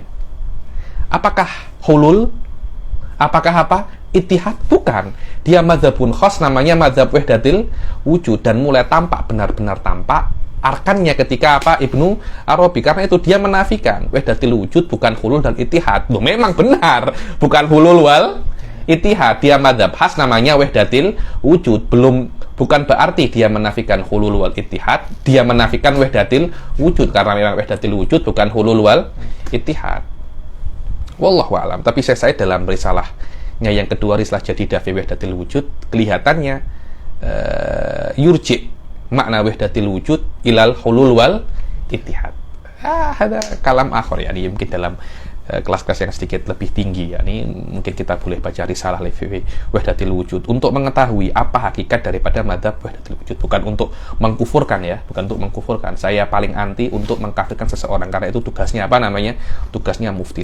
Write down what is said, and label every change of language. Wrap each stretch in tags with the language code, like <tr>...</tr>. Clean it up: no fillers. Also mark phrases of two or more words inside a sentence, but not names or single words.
<id>Apakah hulul? Apakah Ittihad? Bukan. Dia</id> <ar>مذهب خاص,</ar> <id>namanya madzhab</id> <ar>وحدة الوجود,</ar> <id>dan mulai tampak, benar-benar tampak arkannya ketika Ibnu Arabi. Karena itu dia menafikan</id> <ar>وحدة الوجود</ar> <id>bukan hulul dan ittihad. Loh, memang benar, bukan</id> <ar>الحلول والاتحاد.</ar> <id>Dia</id> <ar>مذهب خاص</ar> <id>namanya</id> <ar>وحدة الوجود.</ar> <id>Bukan berarti dia menafikan</id> <ar>الحلول والاتحاد,</ar> <id>dia menafikan</id> <ar>وحدة الوجود,</ar> <id>karena memang</id> <ar>وحدة الوجود</ar> <id>bukan</id> <ar>الحلول والاتحاد. والله أعلم.</ar> <id>Tapi saya dalam risalahnya yang kedua, risalah Jadidah fi Wahdatil Wujud, kelihatannya</id> <ar>يرجع معنى وحدة الوجود إلى الحلول والاتحاد.</ar> <id>Ada</id> <ar>كلام آخر,</ar> <id>ya, ini mungkin dalam kelas-kelas yang sedikit lebih tinggi, ya, ini mungkin kita boleh baca risalah fi Wahdatil Wujud untuk mengetahui apa hakikat daripada</id> <ar>مذهب وحدة الوجود,</ar> <id>bukan untuk mengkufurkan, ya, bukan untuk mengkufurkan. Saya paling anti untuk mengkafirkan seseorang, karena itu tugasnya tugasnya mufti.</id>